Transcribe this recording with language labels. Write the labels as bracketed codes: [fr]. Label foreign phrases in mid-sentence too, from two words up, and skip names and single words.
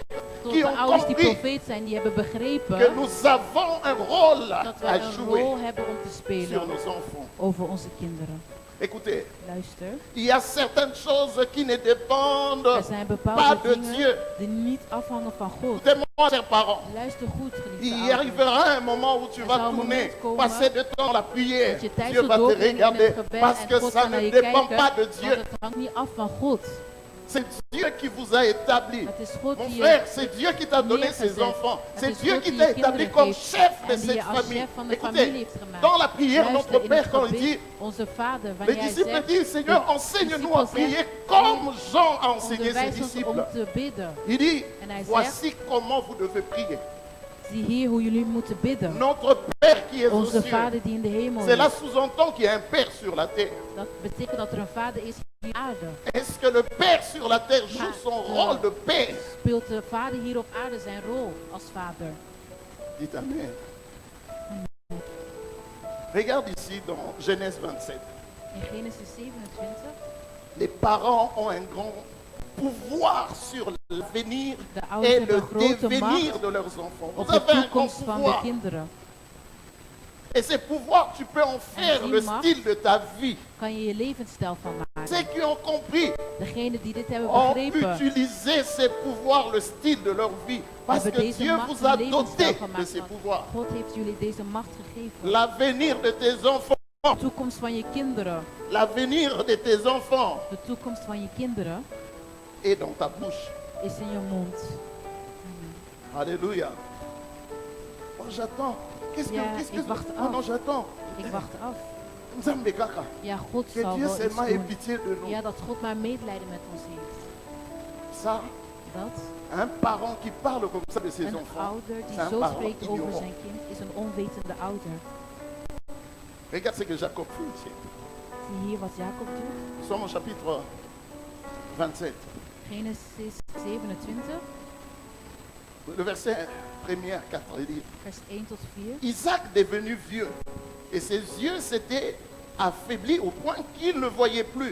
[nl] tot [fr] qui de ont [nl] ouders die [fr] compris [nl] profeet zijn, die hebben begrepen [fr] que nous avons un rôle [nl] dat we [fr] à [nl] een [fr] jouer [nl] rol hebben om te [fr] sur [nl] spelen [fr] nos enfants. [nl] over onze kinderen. [fr] Écoutez, [nl] Luister, [fr] il y a certaines choses qui ne dépendent [nl] er zijn [fr] pas [nl] bepaalde [fr] de [nl] dingen [fr] Dieu. [nl] die niet afhangen van God. [fr] Écoutez-moi, chers parents. [nl] Luister goed, geliefde [fr] Il y [nl] ouders. [fr] arrivera un moment où tu [nl] Er [fr] vas [nl] zal een [fr] tourner, [nl] moment komen [fr] passer du temps à la prière. [nl] dat je tijd [fr] Dieu [nl] zult [fr] va te [nl] doorbrengen in [fr] regarder [nl] het gebed [fr] parce que [nl] en God [fr] ça [nl] zal naar [fr] ne [nl] je [fr] dépend [nl] kijken, [fr] pas de [nl] want [fr] Dieu. [nl] het hangt niet af van God. [fr] C'est Dieu qui vous a établi. [nl] Het is God [fr] Mon [nl] die [fr] frère, [nl] je [fr] c'est Dieu qui t'a donné ses [nl] neergezet. [fr] enfants. [nl] Het [fr] C'est [nl] is [fr] Dieu [nl] God [fr] qui [nl] die [fr] t'a [nl] je [fr] établi [nl] kinderen [fr] comme [nl] geeft [fr] chef de [nl] en die je [fr] cette [nl] als [fr] famille. [nl] chef van de familie [fr] Écoutez, [nl] heeft gemaakt. [fr] dans la prière, [nl] Luister, [fr] notre [nl] in het [fr] Père, quand il [nl] gebed, [fr] dit, [nl] onze Vader, [fr] les [nl] wanneer hij [fr] disciples [nl] zegt, [fr] disent, Seigneur, [nl] de [fr] enseigne-nous à [nl] discipelen [fr] prier [nl] zeggen, [fr] comme Jean a enseigné ses [nl] onderwijs ons om [fr] disciples. [nl] te bidden. [fr] Il dit, [nl] En hij zegt, [fr] voici comment vous devez prier. [nl] zie hier hoe jullie moeten bidden. [fr] Notre Père qui est aux [nl] Onze [fr] cieux. [nl] Vader die in de hemel [fr] Cela [nl] is. [fr] sous-entend qu'il y a un Père sur la terre. [nl] Dat betekent dat er een Vader is hier op aarde. [fr] Est-ce que le Père sur la terre joue son rôle de Père? [nl] Speelt de Vader hier op aarde zijn rol als Vader? [fr] Dites Amen. Regarde ici dans Genèse 27. [nl] In Genesis 27, [fr] Les parents ont un grand pouvoir sur l'avenir [nl] de ouders [fr] et [nl] hebben [fr] le [nl] een grote [fr] devenir [nl] macht [fr] de leurs enfants. [nl] op [fr] Vous [nl] de [fr] avez un grand [nl] toekomst van de [fr] pouvoir. [nl] kinderen. [fr] Et ces pouvoirs, tu peux en faire [nl] die [fr] le [nl] macht [fr] style de ta vie. [nl] Kan je je levensstijl van maken. [fr] Ceux qui ont compris [nl] Degenen die dit hebben [fr] ont [nl] begrepen, [fr] utilisé ces pouvoirs, le style de leur vie. Parce [nl] hebben [fr] que [nl] deze [fr] Dieu [nl] macht [fr] vous a [nl] een levensstijl [fr] doté de [nl] gemaakt. [fr] ces [nl] Want [fr] pouvoirs. [nl] God heeft jullie deze macht gegeven. [fr] L'avenir de tes enfants, [nl] De toekomst van je kinderen, [fr] l'avenir de tes enfants [nl] de toekomst van je kinderen [fr] est dans ta bouche. [nl] is in je mond. [fr] Alléluia. Oh, j'attends. Qu'est-ce [nl] Ja, [fr] qu'est-ce [nl] ik wacht [fr] Oh [nl] af. [fr] non, j'attends. [nl] Ik wacht af. [ln] Nzambe kaka. [nl] Ja, God [fr] Que [nl] zal [fr] Dieu [nl] wel iets [fr] seulement ait [nl] doen. [fr] pitié de nous. [nl] Ja, dat God maar medelijden met ons heeft. [fr] Ça, [nl] Dat [fr] un parent qui parle comme ça de ses [nl] een [fr] enfants, [nl] ouder die [fr] c'est un [nl] zo [fr] parent [nl] spreekt over [fr] ignorant. [nl] zijn kind is een onwetende ouder. [fr] Regarde ce que Jacob fait ici. [nl] Zie hier wat Jacob doet. [fr] Nous sommes au chapitre 27. [nl] Genesis 27, [fr] Le verset 1er à 4, il dit, [nl] vers 1 tot 4. [fr] Isaac devenu vieux, et ses yeux s'étaient affaiblis au point qu'il ne voyait plus.